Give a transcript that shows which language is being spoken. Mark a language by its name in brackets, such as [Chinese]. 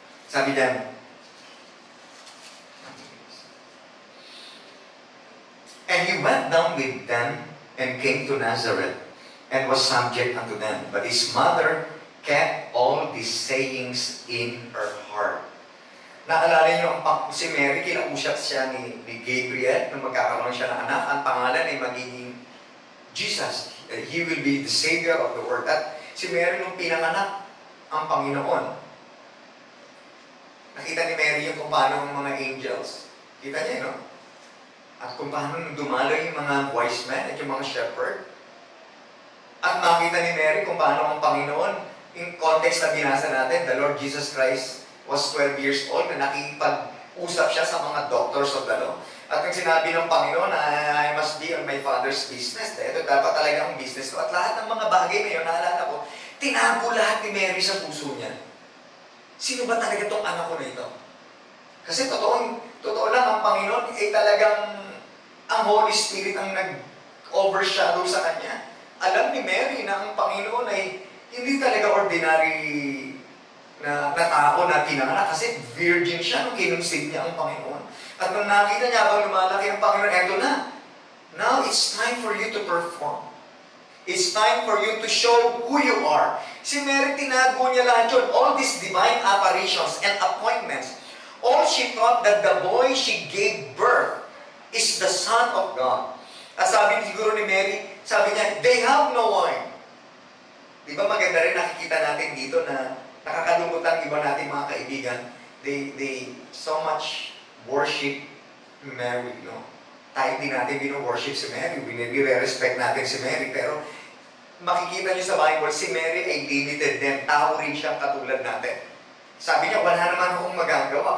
[Filipino] Sabi diyan, [English] and he went down with them and came to Nazareth and was subject unto them. But his mother kept all these sayings in her heart. [Filipino] Naalala niyo si Mary, kinausap siya ni Gabriel nung magkakaroon siya ng anak. Ang pangalan ay magiging Jesus. [English] He will be the Savior of the world. [Filipino] At si Mary nung pinanganak ang Panginoon. Nakita ni Mary yung kung paano ang mga angels. Kita niya, no? At kung paano dumalo yung mga wise men at yung mga shepherd. At makita ni Mary kung paano ang Panginoon, yung context na binasa natin, [English] the Lord Jesus Christ was 12 years old [Filipino] na nakikipag-usap siya sa mga doctors of the law. At yung sinabi ng Panginoon, [English] I must be on my Father's business. [Filipino] Ito dapat talaga ang business ko. At lahat ng mga bagay na yun, naalala ko, tinago lahat ni Mary sa puso niya. Sino ba talaga itong anak ko na ito? Kasi totoo lang, ang Panginoon ay talagang ang Holy Spirit ang nag-overshadow sa kanya. Alam ni Mary na ang Panginoon ay hindi talaga ordinary na tao na pinanganak kasi virgin siya nung kinunsig niya ang Panginoon. At nung nakita niya habang lumalaki ang Panginoon, eto na. [English] Now it's time for you to perform. It's time for you to show who you are. [Filipino] Si Mary, tinago niya lahat yun. [English] All these divine apparitions and appointments. All she thought that the boy she gave birth is the Son of God. [Filipino] At sabi siguro ni Mary, sabi niya, [English] they have no wine. [Filipino] Di ba maganda rin nakikita natin dito na nakakalungkot ang iba natin mga kaibigan. [English] They so much worship Mary, no? [Filipino] Tayo din natin bino-worship si Mary. Binire-respect natin si Mary. Pero makikita niyo sa Bible, si Mary ay limited din. Tao rin siyang katulad natin. Sabi niya, wala naman akong magagawa.